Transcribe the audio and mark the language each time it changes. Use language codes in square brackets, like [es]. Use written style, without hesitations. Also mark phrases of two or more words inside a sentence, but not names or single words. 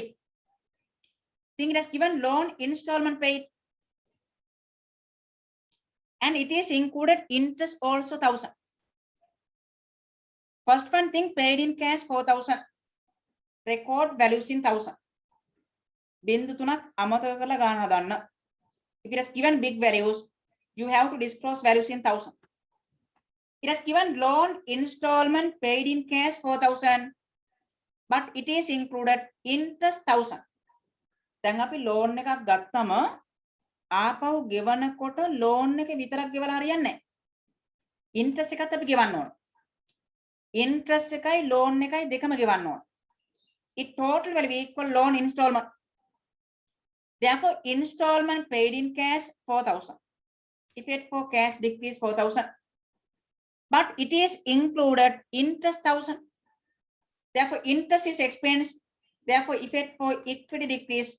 [en] Think it has given loan installment paid. And it is included interest also 1,000. First one thing, paid in cash 4,000. Record values in 1,000. [si] Bindu තුනක් අමතක කරලා ගන්න හදන්න. [en] If it has given big values, you have to disclose values in 1,000. It has given loan installment paid in cash 4,000, but it is included interest 1,000. [si] දැන් අපි loan එකක් ගත්තම ආපහු ගෙවනකොට loan එක විතරක් ගෙවලා හරියන්නේ නැහැ. interest එකත් අපි ගෙවන්න ඕන. interest එකයි loan එකයි දෙකම ගෙවන්න ඕන. [en] It total will be equal loan installment. Therefore, installment paid in cash 4,000. effect for cash decrease 4,000. But it is included interest 1,000. Therefore, interest is expense. Therefore, effect for equity decrease.